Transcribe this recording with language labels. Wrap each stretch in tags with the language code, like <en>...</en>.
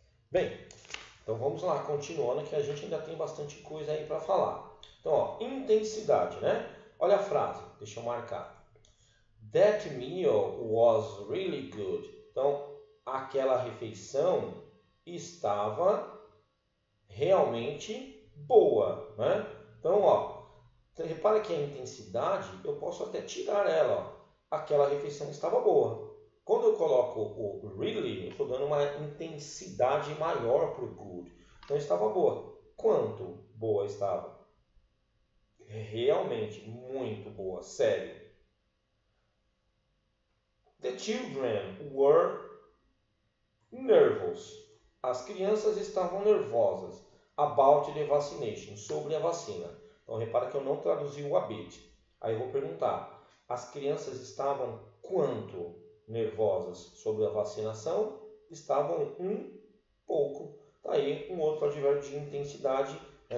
<pt>Bem, então vamos lá, continuando que a gente ainda tem bastante coisa aí para falar. Então, ó, intensidade, né? Olha a frase, deixa eu marcar.</pt> <en>That meal was really good.</en> <pt>Então, aquela refeição estava realmente boa, né? Então, ó, repara que a intensidade, eu posso até tirar ela, ó. Aquela refeição estava boa. Quando eu coloco o really, eu estou dando uma intensidade maior para o good. Então, estava boa. Quanto boa estava? Realmente, muito boa, sério.</pt> <en>The children were nervous.</en> <pt>As crianças estavam nervosas</pt> <en>about the vaccination,</en> <pt>sobre a vacina. Então, repara que eu não traduzi o a bit. Aí eu vou perguntar, as crianças estavam quanto nervosas sobre a vacinação? Estavam um pouco. Tá aí um outro advérbio de intensidade, né?</pt>